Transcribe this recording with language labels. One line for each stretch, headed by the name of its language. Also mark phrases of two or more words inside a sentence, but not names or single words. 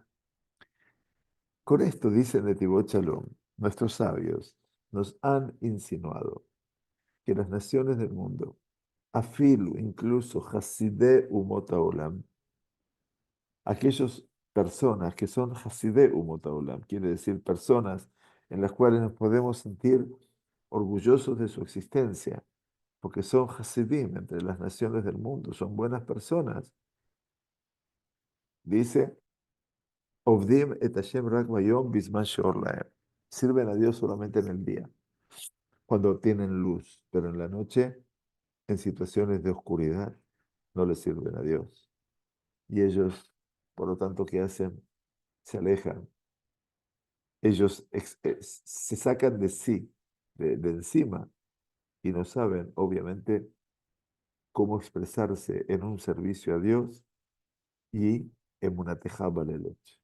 Spanish: Con esto, dice Netibot Shalom, nuestros sabios nos han insinuado que las naciones del mundo, afilu, incluso
Hebrew: חסידי אומות העולם,
Spanish: aquellas personas que son
Hebrew: חסידי אומות העולם,
Spanish: quiere decir personas en las cuales nos podemos sentir orgullosos de su existencia, porque son Hasidim entre las naciones del mundo, son buenas personas. Dice,
Hebrew: עובדים את השם רק ביום בזמן שאור להם.
Spanish: Sirven a Dios solamente en el día, cuando tienen luz, pero en la noche, en situaciones de oscuridad, no le sirven a Dios. Y ellos, por lo tanto, ¿qué hacen? Se alejan. Ellos se sacan de sí, de encima, y no saben, obviamente, cómo expresarse en un servicio a Dios y en una tejaba leloch.